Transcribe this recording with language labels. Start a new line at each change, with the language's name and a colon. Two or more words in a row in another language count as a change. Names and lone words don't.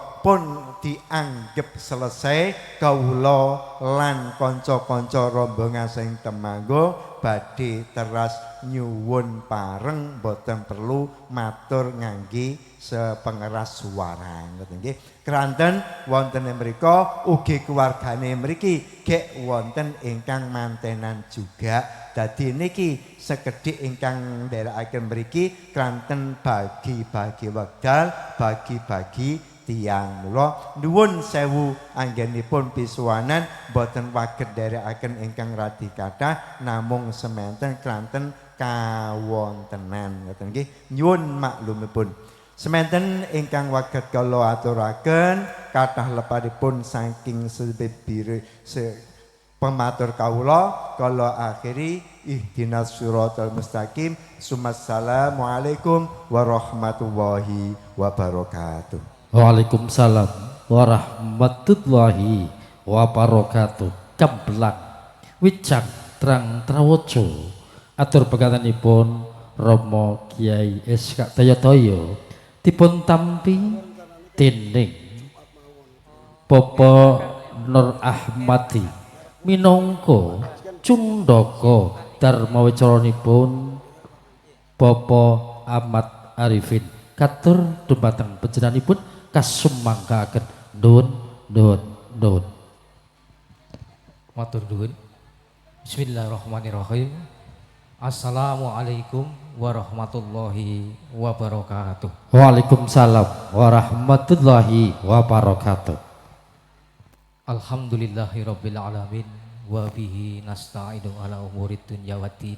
Javanese: pun dianggep selesai, kawula lan kanca-kanca rombongan sing temanggo badhe teras nyuwun pareng, boten perlu matur ngangge sepengeras suara. Ngoten nggih. Keranten wonten mriku ugi keluargane mriki gek wonten ingkang mantenan juga. Dadi niki sekedhik ingkang nderekaken mriki keranten bagi-bagi wekdal, bagi-bagi tiang. Mula nuwun sewu anggenipun pisuwanan boten waget nderekaken ingkang radi kathah, namung semanten keranten kawontenan. Ngoten nggih. Nyuwun maklumipun. Semanten ingkang waget kula aturaken kathah lepatipun saking sebebire pematur kawula akhiri
Arabic: اهدنا الصراط المستقيم. السلام عليكم ورحمة الله وبركاته. وعليكم السلام ورحمة الله وبركاته.
Javanese: Kembelang wijang terang trawojo atur pegatanipun Romo Kiai SK Dayataya dipun tampi dening Bapak Nur Ahmadi minangka cundaka dharma wicaranipun Bapak Ahmad Arifin katur dumateng panjenenganipun kasumangkaaken nuwun. Matur nuwun.
Arabic: بسم الله الرحمن الرحيم. السلام عليكم ورحمة الله وبركاته. وعليكم السلام ورحمة الله وبركاته. الحمد لله رب العالمين وبه نستعين على أمور الدنيا والدين.